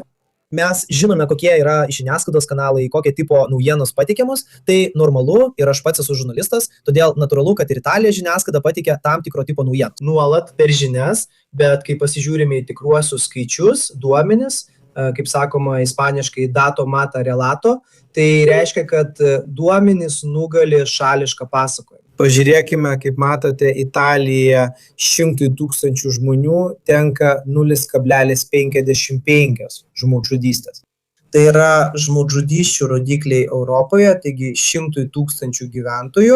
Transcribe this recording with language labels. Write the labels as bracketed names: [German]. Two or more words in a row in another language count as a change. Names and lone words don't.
[Lithuanian] Mes žinome, kokie yra žiniasklaidos kanalai, kokie tipo naujienos pateikiamos. Tai normalu ir aš pats esu žurnalistas, todėl natūralu, kad ir Italijos žiniasklaida pateikia tam tikro tipo naujieną. Nuolat per žinias, bet kai pasižiūrime į tikruosius skaičius, duomenis, kaip sakoma ispaniškai [Spanish] dato mata relato, [Lithuanian] tai reiškia, kad duomenys nugali šališką pasakojimą. Pažiūrėkime, kaip matote, Italija 100 000 žmonių tenka 0,55 žmogžudystės. Tai yra žmogžudysčių rodikliai Europoje, taigi 100 000 gyventojų.